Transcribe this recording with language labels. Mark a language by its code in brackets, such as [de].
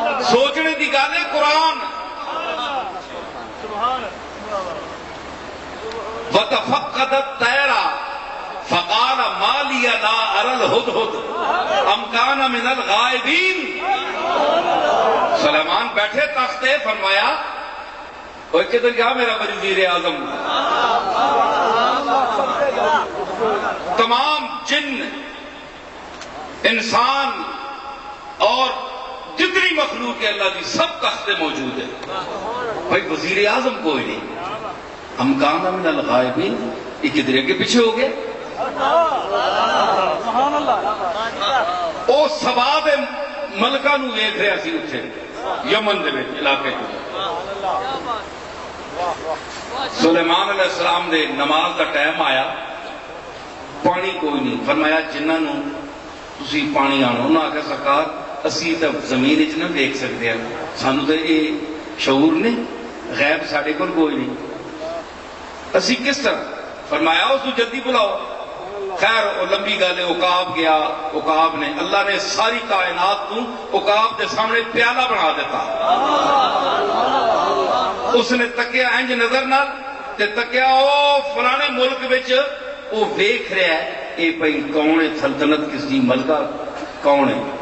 [pa] سوچنے دی گل ہے. [ar] قرآن وَتَفَقَّدَ الطَّيْرَ فَقَالَ مَا لِيَ لَا أَرَى الْهُدْهُدَ أَمْ كَانَ مِنَ الْغَائِبِينَ. [pa] سلیمان بیٹھے تختے فرمایا اوہ کدھر گیا میرا وزیر اعظم. [ur] تمام جن، انسان اور جتنی مخلوق ہے اللہ کی سب تختے موجود ہیں. بھائی وزیر اعظم کوئی نہیں. [ar] ہم کان من الغائبین. [ur] یہ کدھر کے پیچھے ہو گئے. [pa] او سبا دے ملکہ نو ویکھ رہا سی اتھے یمن دے علاقے. سلیمان علیہ السلام دے نماز دا ٹائم آیا. پانی کوئی نہیں. فرمایا جنہاں تسی پانی آنو. انہاں آخیا سرکار اسی تو زمین وچ نہ دیکھ سکتے ہیں، سانو تو یہ شعور نہیں، غیب ساڈے کول کوئی نہیں، اسی کس طرح. [ur] فرمایا اس کو جلدی بلاؤ. خیر وہ لمبی گل ہے. عقاب گیا. عقاب نے اللہ نے ساری کائنات کو عقاب کے سامنے پیالہ بنا دیتا. [pa] اس نے تکیا انج نظر نال تے تکیا او فلانے ملک وچ وہ ویکھ رہا ہے اے بھائی کون ہے، سلطنت کس دی، ملکہ کون ہے.